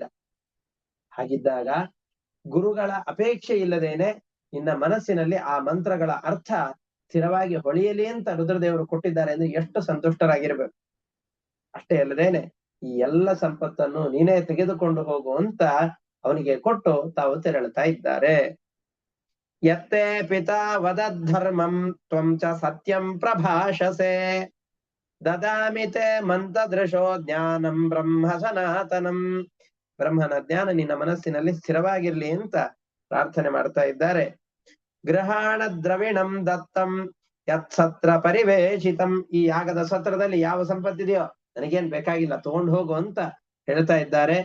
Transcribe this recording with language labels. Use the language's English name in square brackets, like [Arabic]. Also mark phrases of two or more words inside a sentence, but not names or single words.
[Kannada] ಹಾಗಿದ್ದಾಗ ಗುರುಗಳ ಅಪೇಕ್ಷೆ ಇಲ್ಲದೇನೆ ನಿನ್ನ ಮನಸ್ಸಿನಲ್ಲಿ ಆ ಮಂತ್ರಗಳ ಅರ್ಥ ಸ್ಥಿರವಾಗಿ ಹೊಳೆಯಲಿ ಅಂತ ರುದ್ರದೇವರು ಕೊಟ್ಟಿದ್ದಾರೆ ಅಂದ್ರೆ ಎಷ್ಟು ಸಂತುಷ್ಟರಾಗಿರ್ಬೇಕು. ಅಷ್ಟೇ ಅಲ್ಲದೇನೆ ಈ ಎಲ್ಲ ಸಂಪತ್ತನ್ನು ನೀನೇ ತೆಗೆದುಕೊಂಡು ಹೋಗು ಅಂತ ಅವನಿಗೆ ಕೊಟ್ಟು ತಾವು ತೆರಳುತ್ತಾ ಇದ್ದಾರೆ. [Sanskrit] ಯತ್ತೇ ಪಿತಾ ವದದ್ಧರ್ಮಂ ತ್ವಂ ಚ ಸತ್ಯಂ ಪ್ರಭಾಷಸೆ ದದಾಮಿತೆ ಮಂತದೃಶೋ ಜ್ಞಾನಂ ಬ್ರಹ್ಮ ಸನಾತನಂ. [Kannada] ಬ್ರಹ್ಮನ ಜ್ಞಾನ ನಿನ್ನ ಮನಸ್ಸಿನಲ್ಲಿ ಸ್ಥಿರವಾಗಿರ್ಲಿ ಅಂತ ಪ್ರಾರ್ಥನೆ ಮಾಡ್ತಾ ಇದ್ದಾರೆ. [Sanskrit] ಗೃಹಾಣ ದ್ರವಿಣಂ ದತ್ತಂ ಯತ್ಸತ್ರ ಪರಿವೇಶಿತಂ. [Kannada] ಈ ಯಾಗದ ಸತ್ರದಲ್ಲಿ ಯಾವ ಸಂಪತ್ತಿದೆಯೋ ನನಗೇನ್ ಬೇಕಾಗಿಲ್ಲ, ತಗೊಂಡು ಹೋಗು ಅಂತ ಹೇಳ್ತಾ ಇದ್ದಾರೆ.